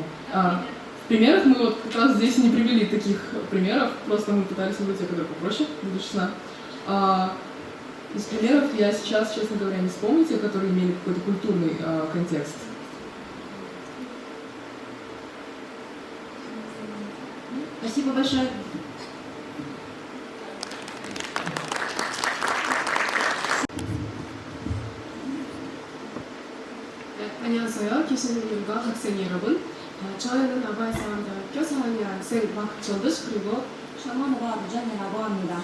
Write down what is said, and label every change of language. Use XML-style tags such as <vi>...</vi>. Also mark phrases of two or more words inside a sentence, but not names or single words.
<ru>В примерах мы вот как раз здесь не привели таких примеров, просто мы пытались выбрать те, которые попроще, буду честна. Из примеров я сейчас, честно говоря, не вспомню те, которые имели какой-то культурный контекст. Спасибо большое.</ru> <ko>안녕하세요. 교수님과 학생 여러분. 저희는 아바이사대학교 4학년 학생 박정듯 그리고 샤먼과 무전이라고 합니다.</ko>